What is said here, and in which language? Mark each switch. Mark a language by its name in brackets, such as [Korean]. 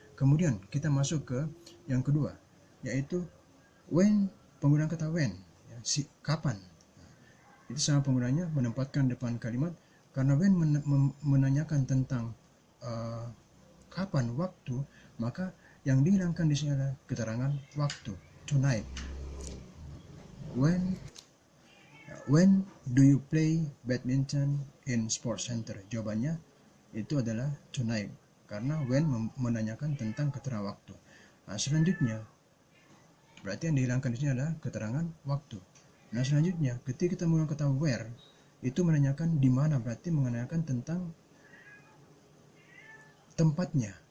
[Indonesian] Kemudian kita masuk ke yang kedua, yaitu when, penggunaan kata when, ya, kapan. Itu sama penggunanya menempatkan depan kalimat, karena when menanyakan tentang kapan, waktu, maka yang dihilangkan di sini adalah keterangan waktu, tonight. [English] When do you play badminton in sports center? [Indonesian] Jawabannya itu adalah tonight, karena when menanyakan tentang keterangan waktu. Nah, selanjutnya berarti yang dihilangkan di sini adalah keterangan waktu. Nah, selanjutnya ketika kita menggunakan kata where, itu menanyakan di mana, berarti menanyakan tentang tempatnya.